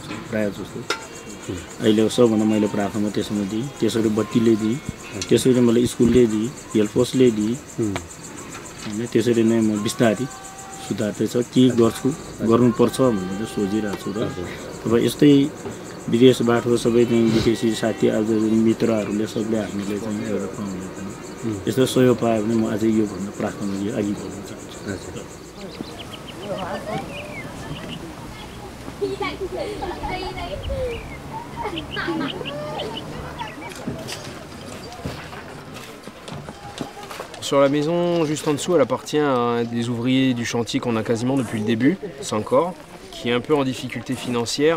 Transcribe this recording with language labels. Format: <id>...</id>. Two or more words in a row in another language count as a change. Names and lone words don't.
<ne>प्रायः जस्तो अहिले सबभन्दा मैले प्राथमिकता त्यसमा दिएँ त्यसरी बत्तीले दिएँ त्यसरी मलाई स्कुलले दिएँ हेल्पपोस्टले दिएँ हैन त्यसरी नै म बिस्तारै सुधार्दैछ के गर्छु गर्नुपर्छ भनेर सोचिरहेको छु र अब यस्तै विदेशबाट सबै विदेशी साथी आज मित्रहरूले सबले हामीले चाहिँ एउटा पाउने यस्तो सहयोग पायो भने म अझै यो भन्दा प्राथमिकता अघि बढ्न चाहन्छु।</ne> <fr>Sur la maison, juste en dessous, elle appartient à un des ouvriers du chantier qu'on a quasiment depuis le début, Sankor, qui est un peu en difficulté financière.</fr>